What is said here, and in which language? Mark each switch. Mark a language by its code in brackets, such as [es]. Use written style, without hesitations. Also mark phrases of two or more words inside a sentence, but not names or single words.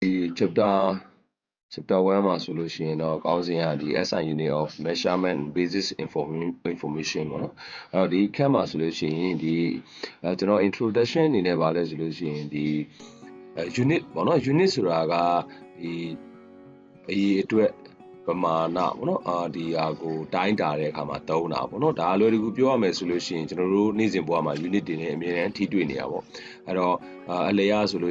[my] chapter 1မှာဆိုလို့ရှိရင်တော့ကောင်းစဉ်ကဒီ [en] SI unit of measurement basis information [my] ပေါ့နော်အဲ့တော့ဒီအခန်းမှာဆိုလို့ရှိရင်ဒီကျွန်တော် introduction အနေနဲ့ပါလဲဆိုလို့ရှိရင်ဒီunit ပေါ့နော် unit ဆိုတာကဒီအရေးအတွက်ပမာဏပေါ့နော်ဒီဟာကိုတိုင်းတာတဲ့အခါမှာသုံးတာပေါ့နော်ဒါအလွယ်တကူပြောရမယ်ဆိုလို့ရှိရင်ကျွန်တော်တို့နေ့စဉ်ဘဝမှာ unit တွေနဲ့အမြဲတမ်းထိတွေ့နေရပါပေါ့အဲ့တော့အလျားဆိုလို့